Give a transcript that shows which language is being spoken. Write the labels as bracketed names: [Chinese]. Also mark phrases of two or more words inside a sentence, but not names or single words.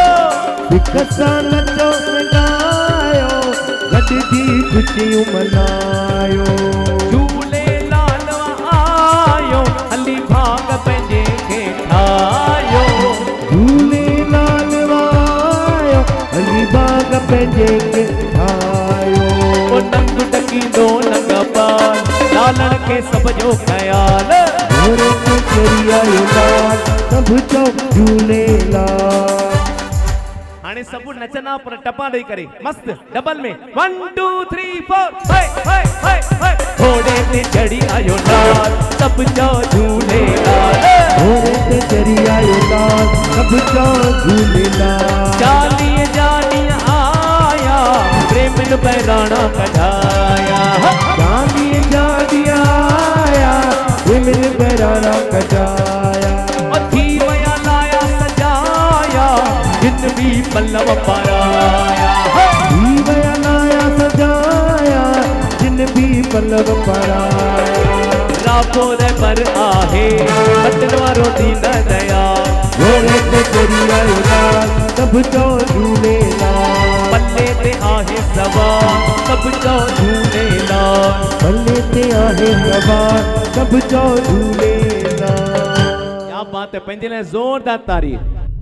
[Sindhi] सां नचो गायो गॾिजी खुशियूं मनायो झूले लाल आयो हली भाग पंहिंजे खे ठाहियो झूले लाल आयो हली भाग पंहिंजे खे ठाहियो ओ नंग टकींदो नंग पाल लालण खे सभ जो ख़याल घोड़े ते चढ़ी आयो लाल सब चओ झूले लाल हाणे सब नचना पर टपा ॾेई करे मस्त डबल में 1 2 3 4 हाय हाय हाय हाय घोड़े ते चढ़ी आयो लाल सब जो झूलेलाल घोड़े ते चढ़ी आयो लाल सब जो झूलेलाल चालीह जानिया आया प्रेम बहराणा कढ़ाया चालीह जानिया आया प्रेम बहराणा कढ़ाया थी वया लाया सजाया जिन भी पल्लव पाराया थी वया लाया सजाया जिन भी पल्लव पाराया रापोर पर आहे बटन वारो दीन दया घोड़े ते चढ़ी आयो लाल सब जो झूलेलाल पल्ले ते आहे सवार सब जो झूलेलाल पल्ले ते आहे सवार सब जो झूलेलाल [Hindi] क्या बात है [Sindhi] पंहिंजे लाइ ज़ोरदार तारीफ़